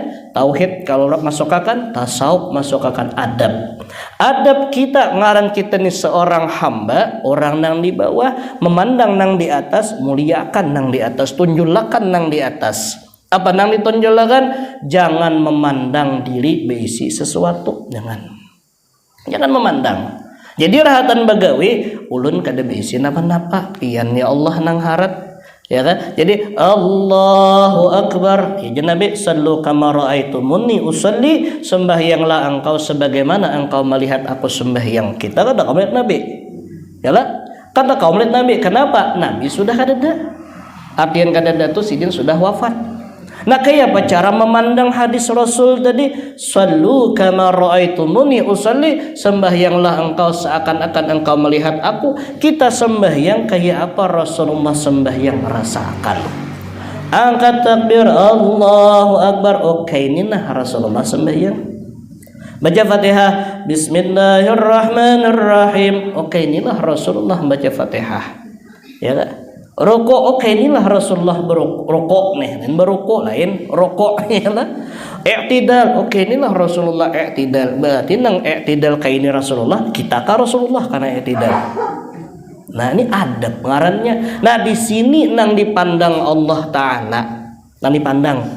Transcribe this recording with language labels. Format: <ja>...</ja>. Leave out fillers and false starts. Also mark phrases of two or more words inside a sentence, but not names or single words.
<bjn>Tauhid kalau masukkan, tasawuf masukkan adab kita ngaran kita nih seorang hamba, orang nang di bawah memandang nang di atas, muliakan nang di atas, tunjulakan nang di atas. Apa nang ditonjolakan? Jangan memandang diri berisi sesuatu, jangan memandang. Jadi rahatan bagawi ulun kada berisi napa-napa, pian ya Allah nang harat, ya kan?</bjn> <ar>Jadi Allahu Akbar, ya Nabi sallu kama raaitumuni usalli,</ar> <bjn>sembahyanglah engkau sebagaimana engkau melihat aku sembahyang. Kita kada kau melihat Nabi, ya lah, kada kau melihat Nabi. Kenapa? Nabi sudah kada ada, artian kada ada tu sidin sudah wafat. Nah kayak apa cara memandang hadis Rasul tadi?</bjn> <ar>Sallu kama raaitumuni usalli,</ar> <bjn>sembahyanglah engkau seakan-akan engkau melihat aku. Kita sembahyang kayak apa Rasulullah sembahyang rasakan. Angkat takbir</bjn> <ar>Allahu Akbar,</ar> <bjn>oke inilah Rasulullah sembahyang. Baca Fatihah Bismillahirrahmanirrahim, oke inilah Rasulullah baca Fatihah. Ya kan? Rokok, oke inilah Rasulullah berokok nih, dan berokok lain rokok ya lah. I'tidal, oke inilah Rasulullah i'tidal. Berarti nang i'tidal kayak ini Rasulullah, kita ka Rasulullah karena i'tidal. Nah ini adab ngarannya. Nah di sini nang dipandang Allah Taala, nang dipandang.</bjn>